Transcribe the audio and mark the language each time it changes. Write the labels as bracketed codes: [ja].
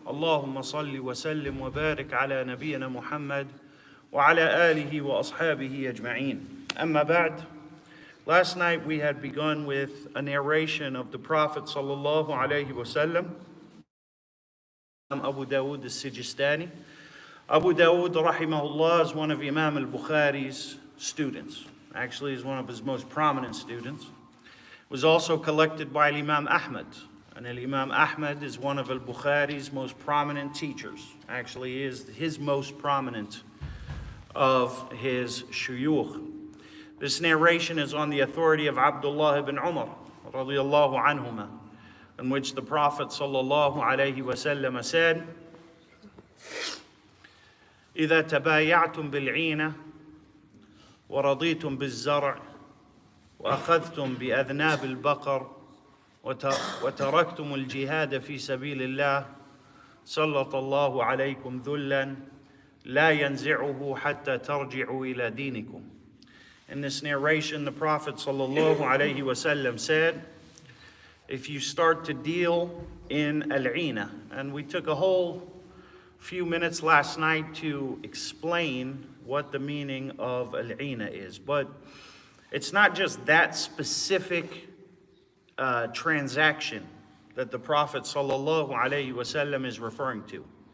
[ar] اللهم صل وسلم وبارك على نبينا محمد وعلى آله وأصحابه أجمعين. أما بعد. [en] Last night we had begun with a narration of the Prophet sallallahu alaihi wasallam. Abu Dawood al-Sijistani. Abu Dawood rahimahullah is one of Imam al-Bukhari's students. Actually, he's one of his most prominent students. It was also collected by Imam Ahmad. And Imam Ahmad is one of al-Bukhari's most prominent teachers. Actually, he is his most prominent of his shuyukh. This narration is on the authority of Abdullah ibn Umar, radiyallahu anhuma, in which the Prophet sallallahu alayhi wasallam said, [ar] إِذَا تَبَايَعْتُمْ بِالْعِينَةِ وَرَضِيتُمْ بِالزَّرْعِ وَأَخَذْتُمْ بِأَذْنَابِ الْبَقَرِ وتركتم الجهاد في سبيل الله سلط الله عليكم ذلا لا ينزعه حتى ترجعوا إلى دينكم. [en] In this narration, the Prophet sallallahu alaihi wasallam said, if you start to deal in al-ina, and we took a whole few minutes last night to explain what the meaning of al-ina is, but it's not just that specific transaction that the Prophet sallallahu alaihi wasallam is referring to.